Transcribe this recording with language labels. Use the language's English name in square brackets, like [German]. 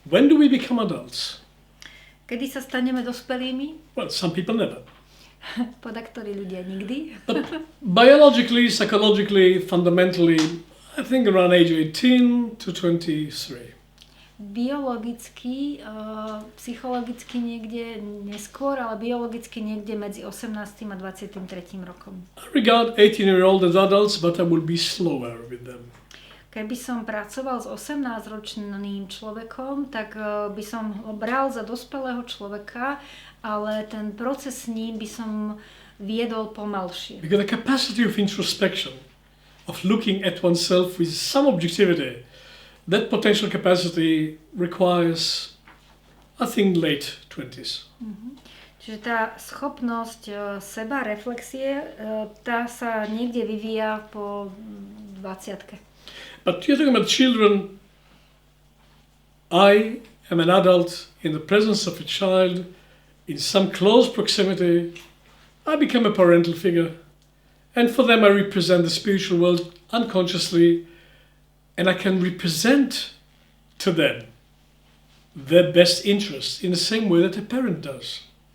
[English] When do we become adults? [Slovak] Kedy sa staneme dospelými? [English] Well, some people never. [Slovak] Podaktorí ľudia nikdy. [English] But biologically, psychologically, fundamentally, I think around age 18 to 23. [Slovak] Biologicky, psychologicky niekde neskôr, ale biologicky niekde medzi 18. a 23. rokom. [English] I regard 18-year-old as adults, but I will be slower with them. [Slovak] Keby som pracoval s 18-ročným človekom, tak by som ho bral za dospelého človeka, ale ten proces s ním by som viedol pomalšie. [English] Because the capacity of introspection, of looking at oneself with some objectivity, that potential capacity requires, I think, late 20s. [Slovak] Čiže tá schopnosť seba reflexie, tá sa niekde vyvíja po 20-ke. [English] But you're talking about children. I am an adult in the presence of a child in some close proximity. I become a parental figure. And for them I represent the spiritual world unconsciously, and I can represent to them their best interests in the same way that a parent does.